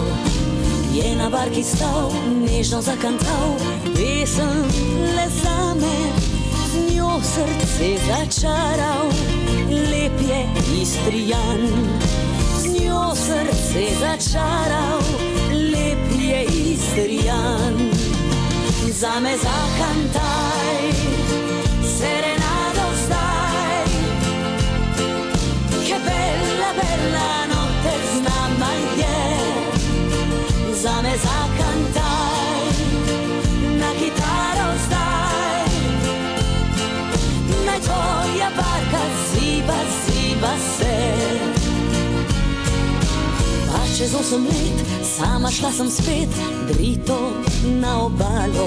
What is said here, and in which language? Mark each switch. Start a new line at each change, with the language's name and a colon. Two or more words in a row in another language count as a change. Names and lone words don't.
Slovenian: Je na barki stal, nežno zakantal, pesem le zame, z njo srce začaral. Lep je Istrijan, z njo srce začaral. Lep je Istrijan. Zame za Kantaj, serenado zdaj,
Italian: che bella, bella notte
Slovenian: z nama je. Zame za Kantaj, na kitaro zdaj, naj tvoja barka ziba, ziba se. Pa čez 8 let, sama šla sem spet, drito na obalo.